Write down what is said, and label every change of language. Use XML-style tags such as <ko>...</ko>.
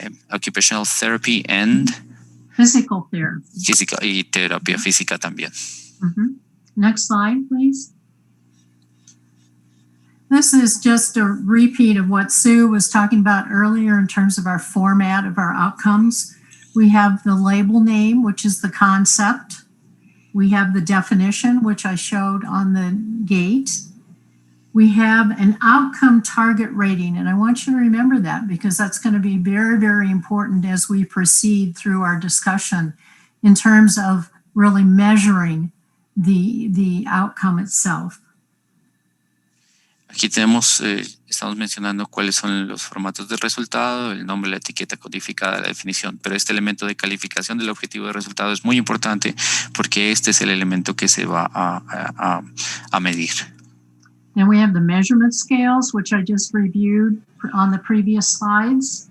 <en>Occupational therapy and Physical therapy.</en> <es>Física y terapia física también.</es> <en>Mm-hmm. Next slide, please. This is just a repeat of what Sue was talking about earlier in terms of our format of our outcomes. We have the label name, which is the concept. We have the definition, which I showed on the gate. We have an outcome target rating, and I want you to remember that because that's going to be very, very important as we proceed through our discussion in terms of really measuring the outcome itself.</en> <es>Aquí tenemos, estamos mencionando cuáles son los formatos de resultado, el nombre, la etiqueta codificada, la definición, pero este elemento de calificación del objetivo de resultado es muy importante porque este es el elemento que se va a medir.</es> <en>And we have the measurement scales, which I just reviewed on the previous slides.</en>